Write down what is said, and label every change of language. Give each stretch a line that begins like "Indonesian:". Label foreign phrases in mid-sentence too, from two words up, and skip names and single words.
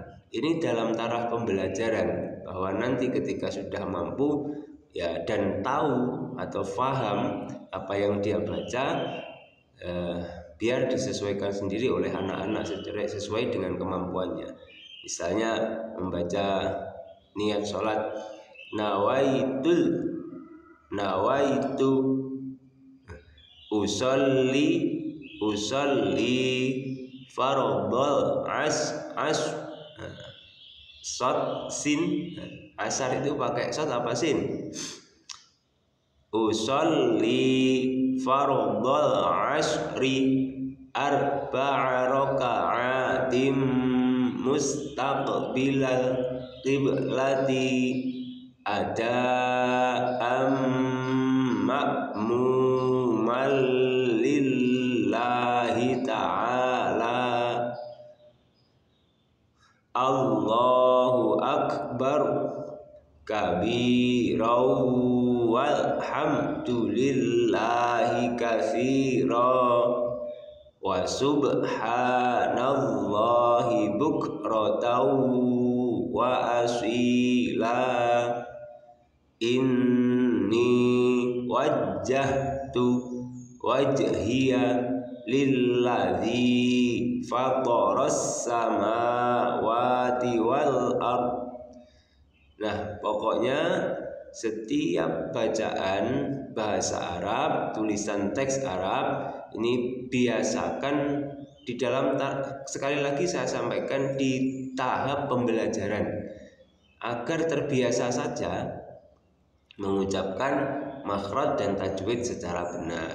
Indonesian: Ini dalam taraf pembelajaran, bahwa nanti ketika sudah mampu ya dan tahu atau faham apa yang dia baca, biar disesuaikan sendiri oleh anak-anak sesuai dengan kemampuannya. Misalnya membaca niat sholat,
Arabic: نويت أصلي فرض ال صاد سين.
Indonesian: Asar itu pakai sod apa sin?
Arabic: أصلي فرض العصر أربع ركعات مستقبل القبلة أداء مأموما لله تعالى. الله أكبر كبيرا والحمد لله كثيرا وسبحان الله بكرة وأصيلا. إني وجهت وجهي للذي فطر السماوات والأرض.
Indonesian: Nah, pokoknya setiap bacaan bahasa Arab, tulisan teks Arab ini biasakan di dalam, sekali lagi saya sampaikan, di tahap pembelajaran, agar terbiasa saja mengucapkan makhraj dan tajwid secara benar.